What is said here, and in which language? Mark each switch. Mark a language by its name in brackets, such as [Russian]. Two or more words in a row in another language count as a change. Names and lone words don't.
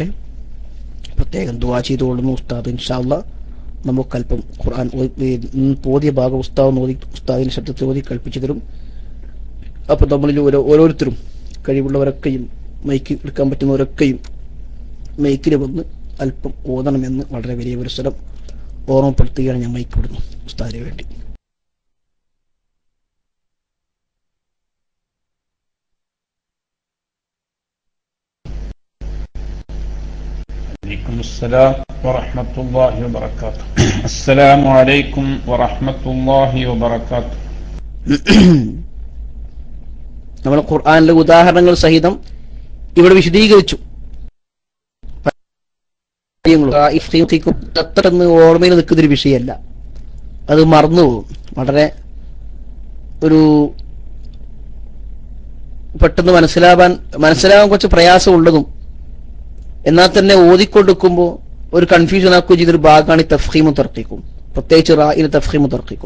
[Malayalam] പ്രത്യേകം ദുആ ചെയ്തുകൊള്ളുന്നു ഉസ്താദ് [Arabic] إن شاء الله [Malayalam] നമുക്കല്പം ഖുർആൻ ഓതിയ ഭാഗം ഉസ്താദിന്റെ ശബ്ദത്തിൽ ഓതി കേൾപ്പിച്ചു തരും. അപ്പൊ നമ്മളിൽ ഓരോരുത്തരും കഴിവുള്ളവരൊക്കെയും മൈക്ക് എടുക്കാൻ പറ്റുന്നവരൊക്കെയും മൈക്കിൽ വന്ന് അല്പം ഓതണമെന്ന് വളരെ വലിയ ഒരു സ്ഥലം ഓർമ്മപ്പെടുത്തുകയാണ് ഞാൻ മൈക്ക് വിടുന്നു ഉസ്താദിന് വേണ്ടി. [Arabic] السلام ورحمة الله وبركاته. السلام عليكم ورحمة الله وبركاته. [Malayalam] നമ്മൾ ഖുർആനിലെ ഉദാഹരണങ്ങൾ സഹിതം ഇവിടെ വിശദീകരിച്ചു. അത്രന്ന് ഓർമ്മയിൽ നിൽക്കുന്നൊരു വിഷയമല്ല, അത് മറന്നുപോകും. വളരെ ഒരു പെട്ടെന്ന് മനസ്സിലാവാൻ കുറച്ച് പ്രയാസമുള്ളതും എന്നാൽ തന്നെ ഓതിക്കൊടുക്കുമ്പോൾ ഒരു കൺഫ്യൂഷൻ ആക്കുകയും ചെയ്തൊരു ഭാഗമാണ് ഈ തഫ്ഖീമും തർഖീഖും, പ്രത്യേകിച്ച് റായിന് തഫ്ഖീമും തർഖീഖും.